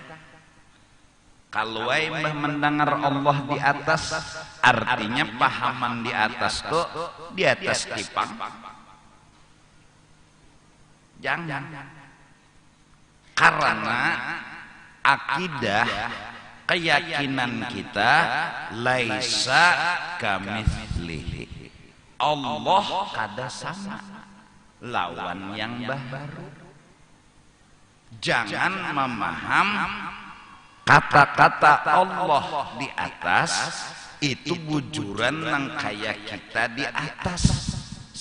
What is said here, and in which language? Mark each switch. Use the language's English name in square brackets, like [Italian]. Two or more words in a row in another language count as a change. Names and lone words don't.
[Banjar] Kalau mbah mendengar Allah di atas, artinya pahaman di atas tuh di atas tipang. Jangan. [Indonesian] Karena akidah, keyakinan kita [Arabic] ليس كمثله. [Banjar] Allah kada sama lawan yang baru. Jangan memaham kata-kata Allah di atas itu bujuran nang kayak kita di atas.